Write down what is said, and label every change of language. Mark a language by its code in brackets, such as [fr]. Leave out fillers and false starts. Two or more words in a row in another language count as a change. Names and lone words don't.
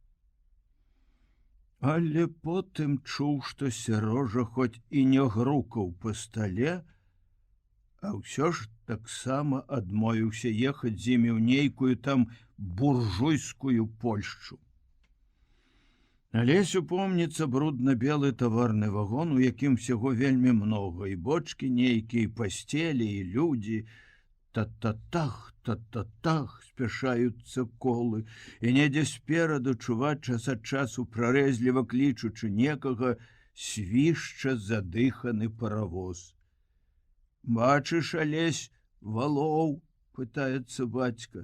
[be] Але потым чуў, што Сярожа хоць і не грукаў па стале, а ўсё ж таксама адмовіўся ехаць з імі ў нейкую там буржуйскую Польшчу. Алесю помніцца брудна-белы таварны вагон, у якім всяго вельмі многа, і бочкі нейкія, і пасцелі, і людзі. Та-та-тах, та-та-тах спяшаюцца колы, і недзе спераду чуваць час ад часу, прарэзліва клічучы некага, свішча задыханы паравоз. «Бачыш, Алесь, валоў?» — пытаецца бацька.